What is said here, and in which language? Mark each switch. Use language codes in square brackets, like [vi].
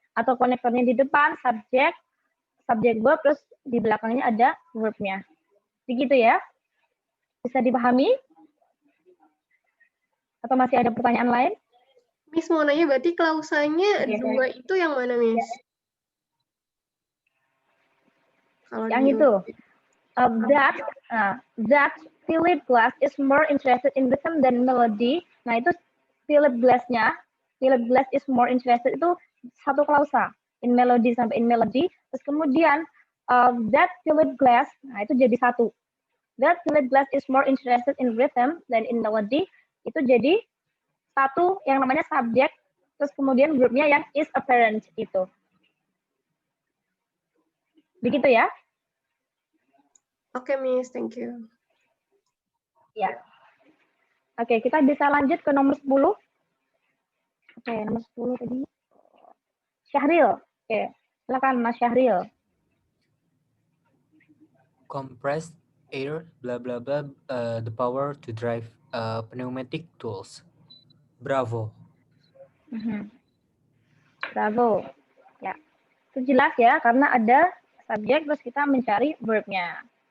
[id] Atau konektornya di depan, subjek verb, terus di belakangnya ada verbnya. Begitu ya? Bisa dipahami? Atau masih ada pertanyaan lain? Miss mau nanya, berarti klausanya dua itu yang mana, Miss? Kalau yang itu. [en] That Philip Glass is more interested in rhythm than melody. [id] Nah, itu Philip Glass-nya. [en] Philip Glass is more interested [id] itu satu klausa. [en] In melody [id] sampai [en] in melody. [id] Terus kemudian that Philip Glass, nah itu jadi satu. [en] That Philip Glass is more interested in rhythm than in melody. [id] Itu jadi satu yang namanya subjek. Terus kemudian verbnya yang is apparent itu. Begitu ya? [en] Oke, Miss. Thank you. [id] Ya. Oke, kita bisa lanjut ke nomor 10. Oke, nomor 10 tadi. Syahril. Oke, silakan Mas Syahril. [en] Compressed air, blah blah blah, the power to drive pneumatic tools. Bravo. Bravo. [id] Ya, itu jelas ya, karena ada subjek terus kita mencari verbnya.